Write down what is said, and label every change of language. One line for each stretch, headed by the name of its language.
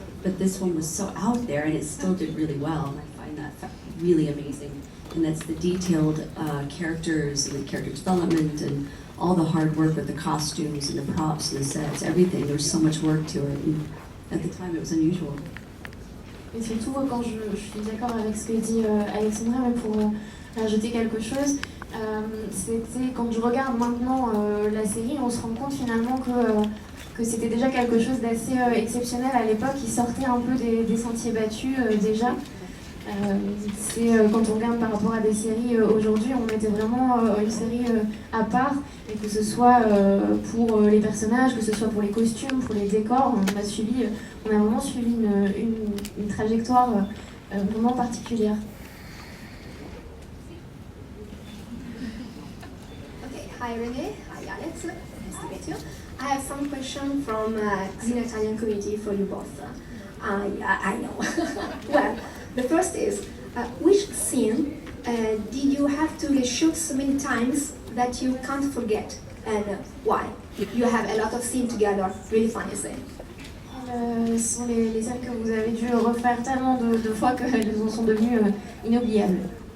English: But this one was so out there and it still did really well. And I find that really amazing. And that's the detailed characters and the character development and all the hard work with the costumes and the props and the sets, everything. There was so much work to it. And at the time, it was unusual.
French: Et surtout, quand je suis d'accord avec ce que dit Alexandra, mais pour rajouter quelque chose, C'était quand je regarde maintenant la série, on se rend compte finalement que c'était déjà quelque chose d'assez exceptionnel à l'époque. Ils sortaient un peu des sentiers battus déjà. Quand on regarde par rapport à des séries aujourd'hui, on mettait vraiment une série à part, et que ce soit pour les personnages, que ce soit pour les costumes, pour les décors, on a vraiment suivi une trajectoire vraiment particulière.
English: Okay, hi Renee, hi Alex, nice to meet you. I have some questions from Xenite Italian community for you both. I know. Well, the first is, which scene did you have to reshoot so many times that you can't forget, and why? You have a lot of scenes together, really funny scene.
French: Ce sont les scènes que vous avez dû refaire tellement de fois qu'elles en sont devenues inoubliables.